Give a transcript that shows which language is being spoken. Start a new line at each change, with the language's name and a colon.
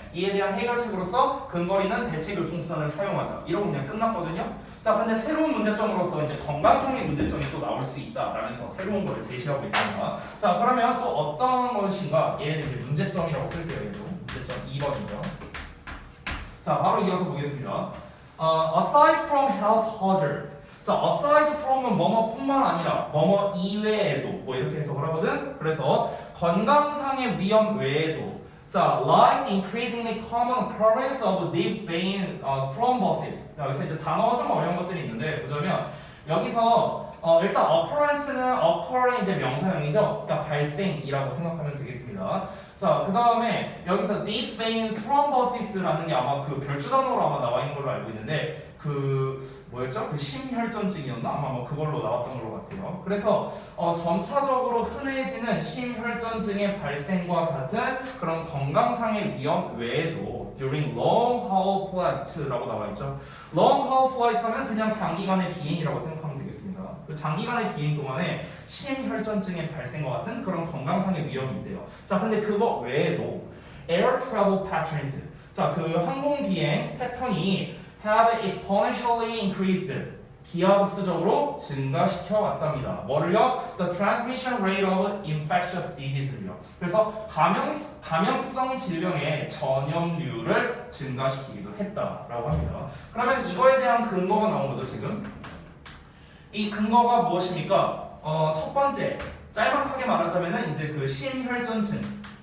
Korean: 이에 대한 해결책으로서 근거리는 대체교통수단을 사용하자 이러고 그냥 끝났거든요. 자, 근데 새로운 문제점으로서 이제 건강상의 문제점이 또 나올 수 있다라면서 새로운 걸 제시하고 있습니다. 자, 그러면 또 어떤 것인가? 얘는 이제 문제점이라고 쓸게요. 얘도 문제점 2번이죠. 자, 바로 이어서 보겠습니다.
English: Aside from health hazard.
Korean: 자, aside from은 뭐뭐뿐만 아니라 뭐뭐 이외에도 뭐 이렇게 해석을 하거든. 그래서 건강상의 위험 외에도 자,
English: like the increasingly common occurrence of deep vein thrombosis.
Korean: 여기서 이제 단어가 좀 어려운 것들이 있는데 보자면 여기서 일단 occurrence는 occur의 이제 명사형이죠. 그러니까 발생이라고 생각하면 되겠습니다. 자, 그 다음에 여기서 deep vein thrombosis라는 게 아마 그 별주 단어로 아마 나와 있는 걸로 알고 있는데 그 뭐였죠? 그 심혈전증이었나? 아마 뭐 그걸로 나왔던 걸로 같아요. 그래서 점차적으로 흔해지는 심혈전증의 발생과 같은 그런 건강상의 위험 외에도
English: during long haul flight
Korean: 라고 나와 있죠.
English: long haul flight
Korean: 하면 그냥 장기간의 비행이라고 생각하면 되겠습니다. 그 장기간의 비행 동안에 심혈전증의 발생과 같은 그런 건강상의 위험이 있대요. 자, 근데 그거 외에도
English: air travel patterns.
Korean: 자, 그 항공 비행 패턴이
English: have exponentially increased.
Korean: 기하급수적으로 증가시켜 왔답니다. 뭐를요?
English: The transmission rate of infectious disease요.
Korean: 그래서 감염성 질병의 전염률을 증가시키기도 했다라고 합니다. 그러면 이거에 대한 근거가 나온 거죠, 지금. 이 근거가 무엇입니까? 첫 번째, 짤막하게 말하자면은 이제 그 심혈전증.